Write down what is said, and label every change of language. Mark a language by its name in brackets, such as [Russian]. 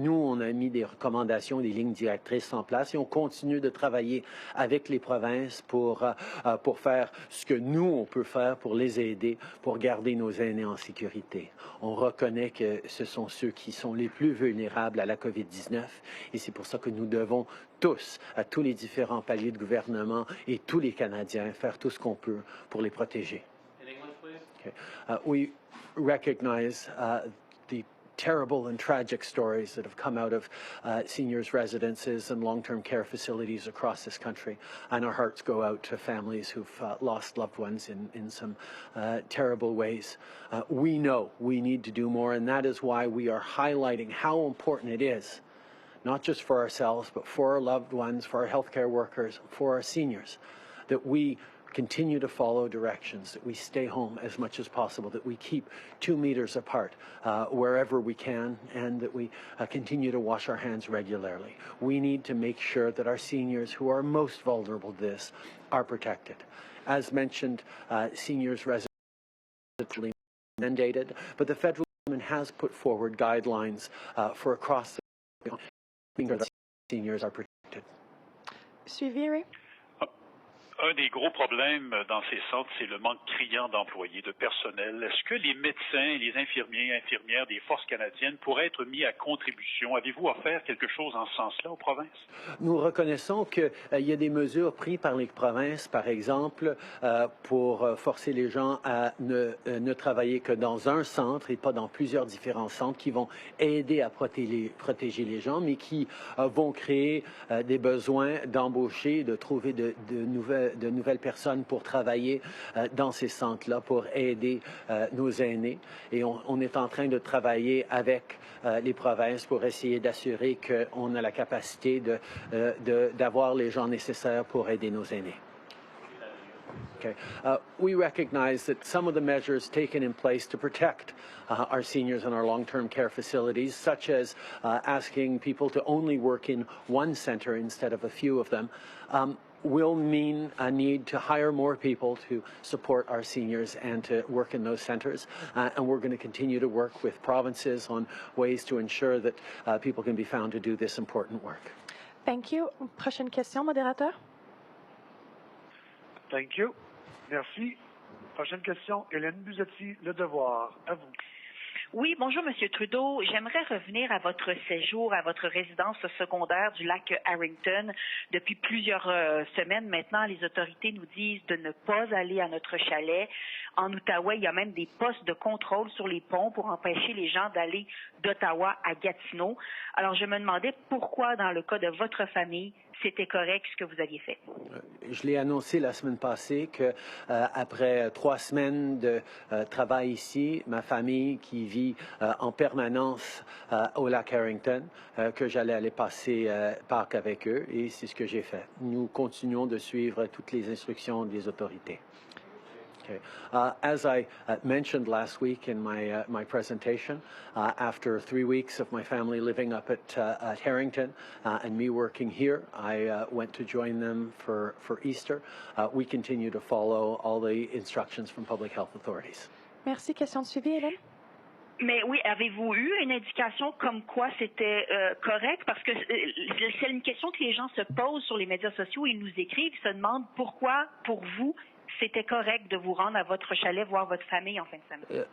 [French] Nous, on a mis des recommandations, des lignes directrices en place et on continue de travailler avec les provinces pour faire ce que nous, on peut faire pour les aider, pour garder nos aînés en sécurité. On reconnaît que ce sont ceux qui sont les plus vulnérables à la COVID-19 et c'est pour ça que nous devons tous, à tous les différents paliers de gouvernement et tous les Canadiens, faire tout ce qu'on peut pour les protéger. [English] Okay. We recognize the terrible and tragic stories that have come out of seniors' residences and long-term care facilities across this country, and our hearts go out to families who've lost loved ones in some terrible ways. We know we need to do more, and that is why we are highlighting how important it is, not just for ourselves, but for our loved ones, for our healthcare workers, for our seniors, that we continue to follow directions, that we stay home as much as possible, that we keep 2 meters apart wherever we can, and that we continue to wash our hands regularly. We need to make sure that our seniors who are most vulnerable to this are protected. As mentioned, seniors residentially mandated, but the federal government has put forward guidelines for across the country that seniors are protected. [French] Suivi. Un des gros problèmes dans ces centres, c'est le manque criant d'employés, de personnel. Est-ce que les médecins, les infirmières des forces canadiennes pourraient être mis à contribution? Avez-vous à faire quelque chose en ce sens-là aux provinces? Nous reconnaissons qu'il y a des mesures prises par les provinces, par exemple, pour forcer les gens à ne travailler que dans un centre et pas dans plusieurs différents centres, qui vont aider à protéger les gens, mais qui vont créer des besoins d'embaucher, de trouver de nouvelles personnes pour travailler dans ces centres-là, pour aider nos aînés. Et on est en train de travailler avec les provinces pour essayer d'assurer qu'on a la capacité d'avoir les gens nécessaires pour aider nos aînés. [English] Okay. We recognize that some of the measures taken in place to protect our seniors in our long-term care facilities, such as asking people to only work in one center instead of a few of them, will mean a need to hire more people to support our seniors and to work in those centres. And we're going to continue to work with provinces on ways to ensure that people can be found to do this important work. Thank you. [French] Prochaine question, modérateur. [English] Thank you. [French] Merci. Prochaine question, Hélène Buzetti, Le Devoir. À vous. Oui, bonjour, Monsieur Trudeau. J'aimerais revenir à votre séjour, à votre résidence secondaire du lac Harrington. Depuis plusieurs semaines maintenant, les autorités nous disent de ne pas aller à notre chalet. En Outaouais, il y a même des postes de contrôle sur les ponts pour empêcher les gens d'aller d'Ottawa à Gatineau. Alors, je me demandais pourquoi, dans le cas de votre famille, c'était correct ce que vous aviez fait. Je l'ai annoncé la semaine passée que après 3 semaines de travail ici, ma famille qui vit en permanence au lac Harrington, que j'allais aller passer Pâques avec eux, et c'est ce que j'ai fait. Nous continuons de suivre toutes les instructions des autorités. [English] Okay. As I mentioned last week in my presentation, after 3 weeks of my family living up at Harrington and me working here, I went to join them for Easter. We continue to follow all the instructions from public health authorities. [French] Merci. Question de suivi, Hélène? Mais oui, avez-vous eu une indication comme quoi c'était correct? Parce que c'est une question que les gens se posent sur les médias sociaux. Ils nous écrivent, ils se demandent pourquoi, pour vous, c'était correct de vous rendre à votre chalet voir votre famille en fin de semaine.